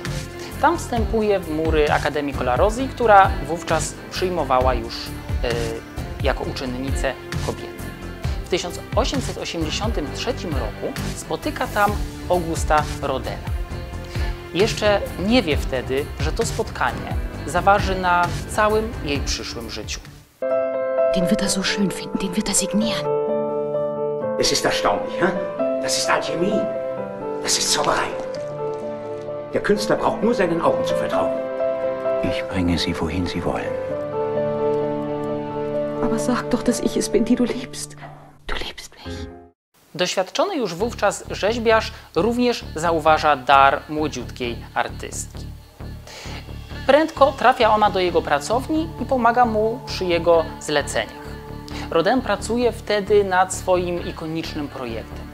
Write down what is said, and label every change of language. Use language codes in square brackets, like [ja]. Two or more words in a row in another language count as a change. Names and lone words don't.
[pl] Tam wstępuje w mury Akademii Colarossi, która wówczas przyjmowała już jako uczennicę kobiety. W 1883 roku spotyka tam Augusta Rodina. Jeszcze nie wie wtedy, że to spotkanie zaważy na całym jej przyszłym życiu. [de] Den wird er so schön finden, den wird er signieren. Es ist erstaunlich, hein? Das ist Alchemie. Das ist Zauberei. Der Künstler braucht nur seinen Augen zu vertrauen. Ich bringe Sie, wohin Sie wollen. Aber sag doch, dass ich es bin, die du liebst. Du liebst mich. [pl] Doświadczony już wówczas rzeźbiarz również zauważa dar młodziutkiej artystki. Prędko trafia ona do jego pracowni i pomaga mu przy jego zleceniach. Rodin pracuje wtedy nad swoim ikonicznym projektem.